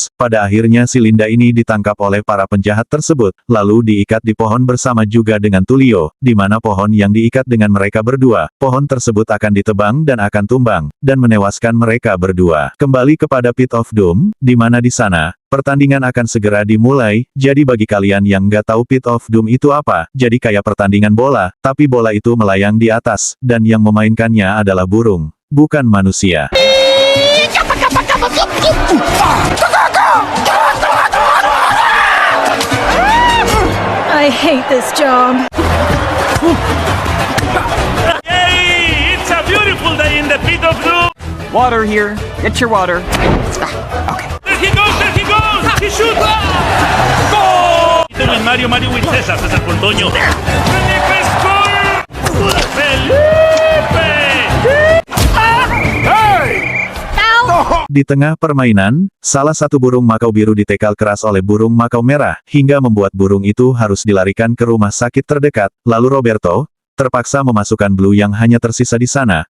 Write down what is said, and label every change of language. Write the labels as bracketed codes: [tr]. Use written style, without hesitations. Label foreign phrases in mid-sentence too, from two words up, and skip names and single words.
[id] Pada akhirnya si Linda ini ditangkap oleh para penjahat tersebut, lalu diikat di pohon bersama juga dengan Tulio, di mana pohon yang diikat dengan mereka berdua, pohon tersebut akan ditebang dan akan tumbang, dan menewaskan mereka berdua. Kembali kepada Pit of Doom, di mana di sana, Pertandingan akan segera dimulai, jadi bagi kalian yang nggak tahu Pit of Doom itu apa, jadi kayak pertandingan bola, tapi bola itu melayang di atas, dan yang memainkannya adalah burung, bukan manusia. [en] I hate this job. Hey, it's a beautiful day in the Pit of Doom. Water here. Get your water. There he goes, there he goes. He shoots. Goal. Ito win Mario win Cesar con Toño. Felipe score. Felipe. [id] Di tengah permainan, salah satu burung makau biru ditekal keras oleh burung makau merah, hingga membuat burung itu harus dilarikan ke rumah sakit terdekat, lalu Roberto terpaksa memasukkan Blue yang hanya tersisa di sana.